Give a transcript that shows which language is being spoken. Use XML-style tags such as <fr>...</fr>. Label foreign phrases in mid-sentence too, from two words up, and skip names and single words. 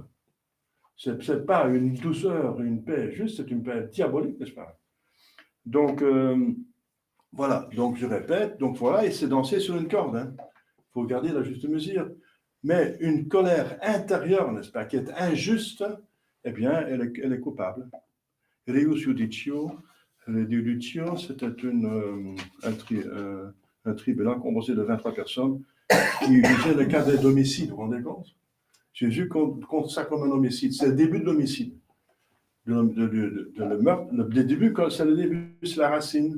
<fr>Ce n'est pas une douceur, une paix juste, c'est une paix diabolique, n'est-ce pas? Donc, voilà. Donc, je répète. Donc, voilà, et c'est danser sur une corde. Il faut garder la juste mesure. Mais une colère intérieure, n'est-ce pas, qui est injuste, eh bien, elle est coupable.</fr> <la>Reus judicio, Judicio,</la> <fr>c'était un tribunal composé de 23 personnes qui jugeait le cas des homicides, vous vous rendez compte? Jésus compte ça comme un homicide. C'est le début de l'homicide. Le meurtre, le début, c'est le début, c'est la racine.</fr>